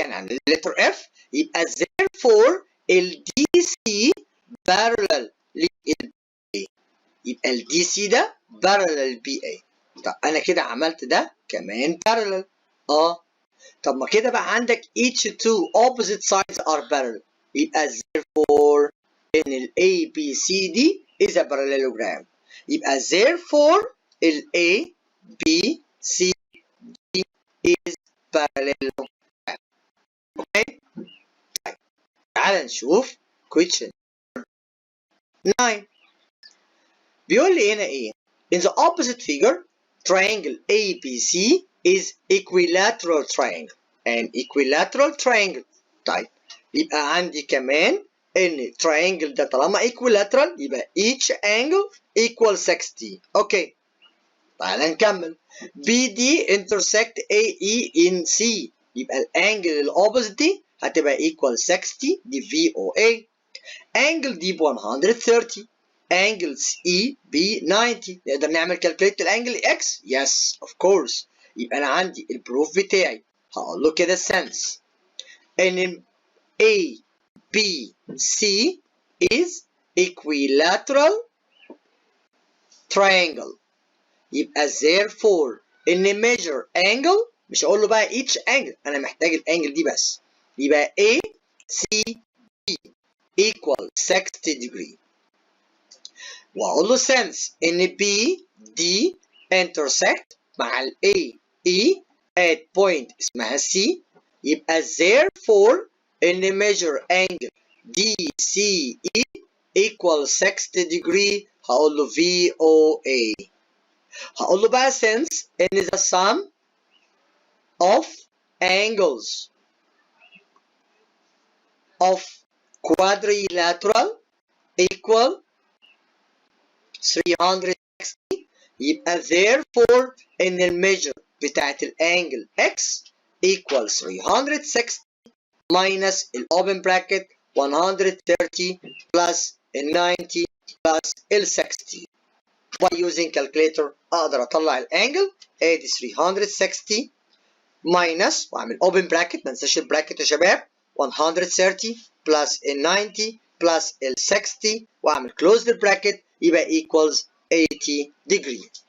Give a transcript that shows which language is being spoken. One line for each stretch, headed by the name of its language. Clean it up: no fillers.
Arabic: يعني عند letter F يبقى therefore ال DC parallel لل BA. يبقى ال DC ده parallel لل BA. طب انا كده عملت ده كمان parallel. طب ما كده بقى عندك
English: each two opposite sides are parallel. يبقى therefore ان ال ABCD is a parallelogram. يبقى therefore ال ABCD is parallelogram. اوكي.
Arabic: طيب تعال نشوف question 9. بيقول لي هنا ايه؟
English: In the opposite figure triangle ABC is equilateral triangle. An equilateral triangle.
Arabic: طيب يبقى عندي كمان ان triangle ده طالما equilateral يبقى each angle equals 60.
English: Okay. تعال نكمل. BD intersect AE in C.
Arabic: يبقى الانجل الاوبوزيت دي هتبقى equal 60 دي VOA. انجل دي ب 130. انجل E ب 90. نقدر نعمل كالكوليت الانجل X؟
English: Yes of course.
Arabic: يبقى انا عندي البروف بتاعي هقول له كده sense ان A B C is equilateral triangle. يبقى therefore ان measure angle مش هقول له بقى each angle، انا محتاج الانجل دي بس.
English: يبقى A C B equal 60 degree.
Arabic: واقول له sense ان B D intersect مع ال A E at point اسمها C.
English: يبقى therefore ان measure angle DCE equal 60 degree.
Arabic: هقول له VOA.
English: هقول له بقى since ان the sum of angles of quadrilateral equal 360. يبقى therefore ان الميجر بتاعت الانجل X equal 360 minus ال open bracket 130 plus ال 90 plus ال 60. by using calculator اقدر اطلع الانجل ادي 360 minus واعمل open bracket
Arabic: ما ننساش البراكت يا شباب
English: 130 plus ال 90 plus ال 60 واعمل close the bracket يبقى equals 80 degree.